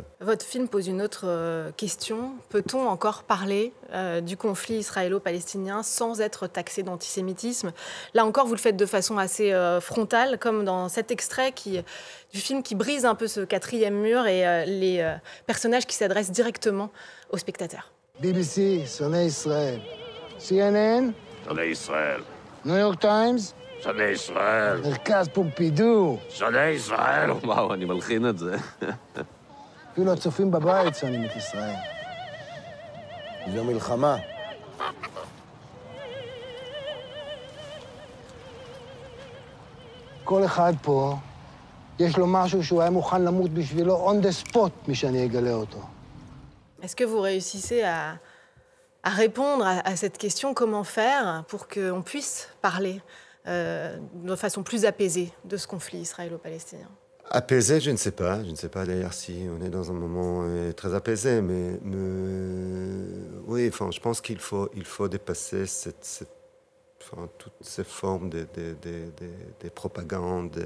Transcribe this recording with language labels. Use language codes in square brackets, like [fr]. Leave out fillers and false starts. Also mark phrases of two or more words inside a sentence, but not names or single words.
[fr] Votre film pose une autre question. Peut-on encore parler du conflit israélo-palestinien sans être taxé d'antisémitisme? Là encore, vous le faites de façon assez frontale, comme dans cet extrait du film qui brise un peu ce quatrième mur et les personnages qui s'adressent directement aux spectateurs. [he] BBC, שונא ישראל. CNN, שונא ישראל. ניו יורק טיימס, שונא ישראל. מרכז פומפידו. שונא ישראל. וואו, אני מלחין את זה. אפילו הצופים בבית שונאים את ישראל. זו מלחמה. כל אחד פה, יש לו משהו שהוא היה מוכן למות בשבילו [en] on the spot, [he] מי שאני אגלה אותו. [fr] Est-ce que vous réussissez à à répondre à cette question, comment faire pour qu'on puisse parler de façon plus apaisée de ce conflit israélo-palestinien? Apaisé, je ne sais pas. Je ne sais pas d'ailleurs si on est dans un moment très apaisé, mais oui, enfin, je pense qu'il faut dépasser toutes ces formes de propagande.